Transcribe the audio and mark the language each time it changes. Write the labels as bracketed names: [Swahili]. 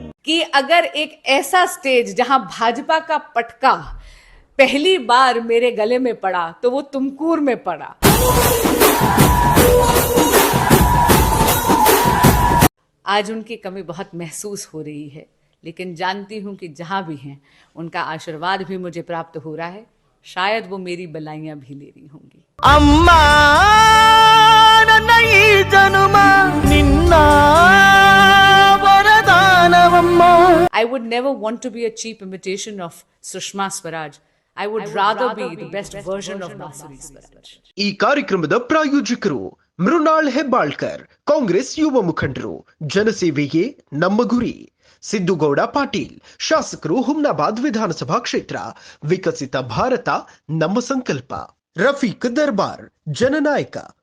[Hindi] कि अगर एक ऐसा स्टेज जहां भाजपा का पटका पहली बार मेरे गले में पड़ा तो वो तुमकूर में पड़ा. आज उनकी कमी बहुत महसूस हो रही है, लेकिन जानती हूं कि जहां भी हैं उनका आशीर्वाद भी मुझे प्राप्त हो रहा है. शायद वो मेरी बलाइयां भी ले रही होंगी. [Kannada] ಅಮ್ಮ ನನ್ನ ಈ ಜನುಮ ನಿನ್ನ ವರದಾನವಮ್ಮ. [English] I would never want to be a cheap imitation of Sushma Swaraj. I would rather be the best version of Masuri Swaraj. [Kannada] ಈ ಕಾರ್ಯಕ್ರಮದ ಪ್ರಾಯೋಜಕರು ಮೃಣಾಲ್ ಹೆಬ್ಬಾಳ್ಕರ್, ಕಾಂಗ್ರೆಸ್ ಯುವ ಮುಖಂಡರು. ಜನಸೇವೆಗೆ ನಮ್ಮ ಗುರಿ. ಸಿದ್ದುಗೌಡ ಪಾಟೀಲ್, ಶಾಸಕರು, ಹುಮ್ನಾಬಾದ್ ವಿಧಾನಸಭಾ ಕ್ಷೇತ್ರ. ವಿಕಸಿತ ಭಾರತ ನಮ್ಮ ಸಂಕಲ್ಪ. ರಫೀಕ್ ದರ್ಬಾರ್, ಜನನಾಯಕ.